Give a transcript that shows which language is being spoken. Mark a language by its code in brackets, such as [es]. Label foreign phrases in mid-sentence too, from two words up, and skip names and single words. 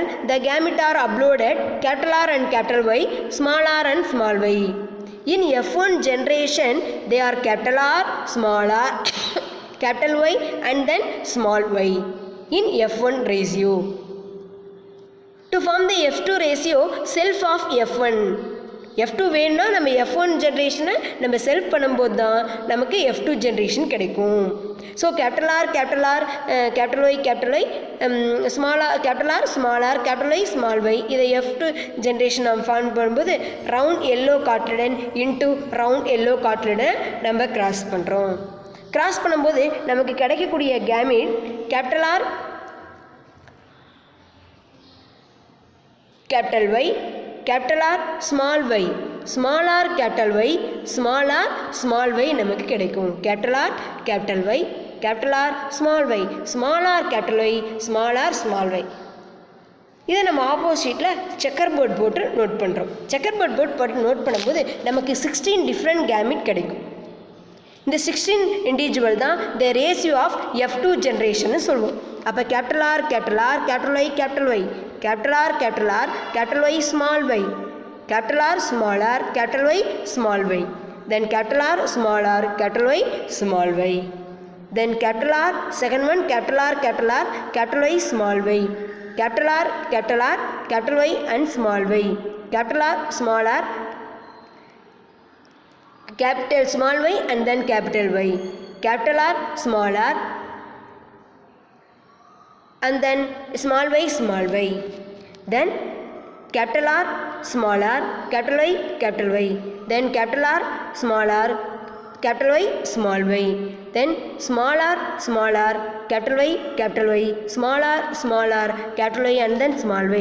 [en] The gamete are uploaded capital R and capital Y, small r and small y. In F1 generation they are capital R, small r, capital Y and then small y in F1 ratio. To form the F2 ratio, self of F1. [ta] F2 வேணும்னா நம்ம [en] F1 generation [ta] நம்ம செல்ஃப் பண்ணும்போது தான் நமக்கு [en] F2 generation [ta] கிடைக்கும். [en] so capital R capital Y small R capital Y small Y [ta] இதை F2 ஜென்ரேஷன் நம்ம ஃபார்ம் பண்ணும்போது [en] round yellow cotyledon into round yellow cotyledon [ta] நம்ம கிராஸ் பண்ணுறோம். கிராஸ் பண்ணும்போது நமக்கு கிடைக்கக்கூடிய [en] gamete capital R capital Y capital R small y, small r capital Y, small y [ta] நமக்கு கிடைக்கும். [en] capital R capital Y, capital R small y, small r capital Y, small y. [ta] இதை நம்ம ஆப்போசிட்டில் [en] checker board [ta] போட்டு நோட் பண்ணுறோம். [en] checker board [ta] போட்டு நோட் பண்ணும்போது நமக்கு 16 [en] different gamete [ta] கிடைக்கும். இந்த 16 இண்டிவிஜுவல் தான் [en] the ratio of F2 generation [ta] சொல்லுவோம். [en] அப்போ capital R capital Y capital Y small y, capital R small r capital Y small y, then capital R small r capital Y small y, then capital R second one capital R capital Y small y, capital R capital Y and small y, capital R small r capital small y and then capital Y, capital R small r and then small y, then capital R small r capital Y, then capital R small r capital Y small y, then small r capital Y small r capital Y and then small y.